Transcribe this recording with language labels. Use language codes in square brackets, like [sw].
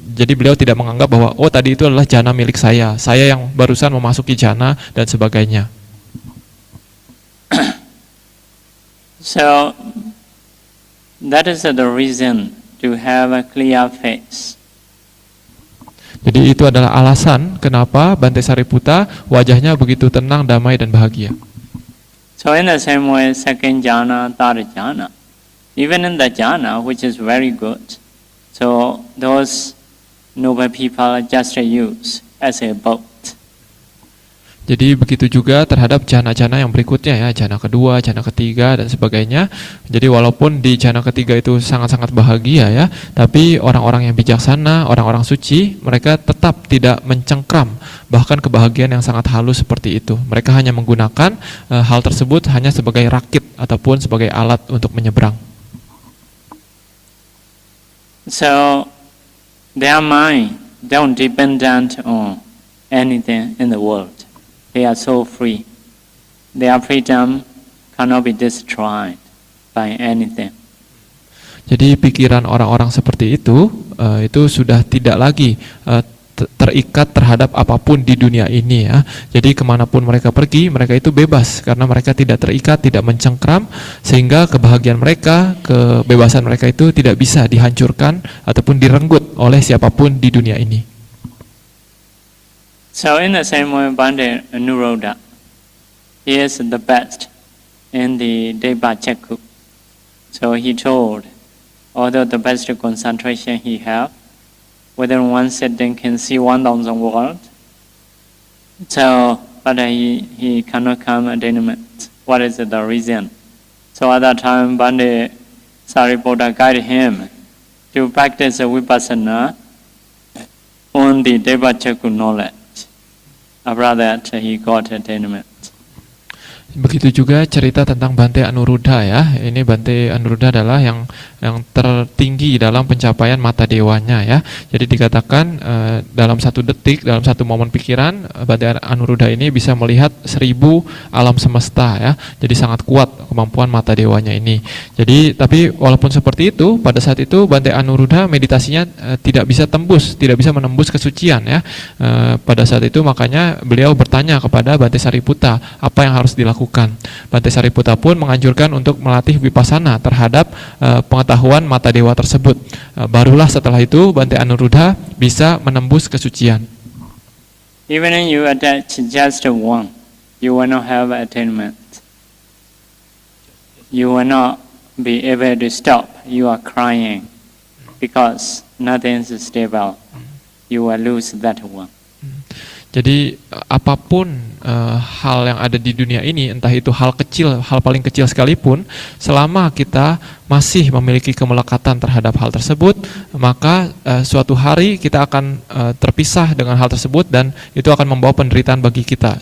[id] Jadi beliau tidak menganggap bahwa oh tadi itu adalah jhana milik saya yang barusan memasuki jhana dan sebagainya. [en] So that is the reason to have a clear face. [id] Jadi itu adalah alasan kenapa Bante Sariputta wajahnya begitu tenang, damai dan bahagia. [en] So in the same way, second jhana, third jhana, even in the jhana which is very good, so those noble people just use as a boat. [id] Jadi begitu juga terhadap jhana-jhana yang berikutnya ya, jhana kedua, jhana ketiga dan sebagainya. Jadi walaupun di jhana ketiga itu sangat-sangat bahagia ya, tapi orang-orang yang bijaksana, orang-orang suci, mereka tetap tidak mencengkram bahkan kebahagiaan yang sangat halus seperti itu. Mereka hanya menggunakan hal tersebut hanya sebagai rakit ataupun sebagai alat untuk menyeberang. [en] So their mind don't dependent on anything in the world. They are so free. Their freedom cannot be destroyed by anything. [id] Jadi pikiran orang-orang seperti itu sudah tidak lagi terikat terhadap apapun di dunia ini ya. Jadi kemanapun mereka pergi, mereka itu bebas karena mereka tidak terikat, tidak mencengkram, sehingga kebahagiaan mereka, kebebasan mereka itu tidak bisa dihancurkan ataupun direnggut oleh siapapun di dunia ini. [en] So in the same way, Bante Anuruddha, he is the best in the Deva Chakku. So he told, although the best concentration he have, within one sitting can see 1,000 world. So, but he cannot come attainment. What is the reason? So at that time, Bante Sariputta guided him to practice vipassana on the Deva Chakku knowledge. After that, he got attainment. [id] Begitu juga cerita tentang Bante Anuruddha ya. Ini Bante Anuruddha adalah yang tertinggi dalam pencapaian mata dewanya ya. Jadi dikatakan dalam satu detik, dalam satu momen pikiran, Bante Anuruddha ini bisa melihat 1000 alam semesta ya. Jadi sangat kuat kemampuan mata dewanya ini. Jadi tapi walaupun seperti itu, pada saat itu Bante Anuruddha meditasinya tidak bisa menembus kesucian ya. Pada saat itu makanya beliau bertanya kepada Bante Sariputta, apa yang harus dilakukan. Bante Sariputta pun menganjurkan untuk melatih vipassana terhadap pengetahuan mata dewa tersebut. Barulah setelah itu Bante Anuruddha bisa menembus kesucian. [en] Even if you attach just one, you will not have attainment. You will not be able to stop. You are crying because nothing is stable. You will lose that one. [id] Jadi apapun hal yang ada di dunia ini, entah itu hal kecil, hal paling kecil sekalipun, selama kita masih memiliki kemelekatan terhadap hal tersebut, maka suatu hari kita akan terpisah dengan hal tersebut dan itu akan membawa penderitaan bagi kita.